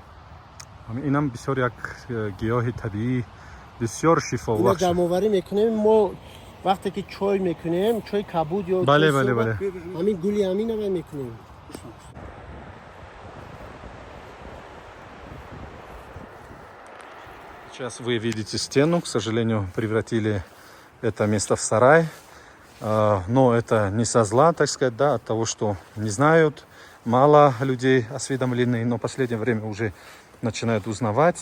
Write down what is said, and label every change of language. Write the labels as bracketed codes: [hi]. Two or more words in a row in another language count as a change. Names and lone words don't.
[tg] اینم بسیار یک گیاه طبیعی بسیار شفا اینا بخش. جمع‌آوری میکنیم ما وقتی که چای میکنیم چای کبود یا بله، چای بله، صبح، بله. همین گلی همین هم میکنیم. [ru] Сейчас вы видите стену, к сожалению, превратили это место в сарай. Но это не со зла, так сказать, да, от того, что не знают, мало людей осведомлены, но в последнее время уже начинают узнавать.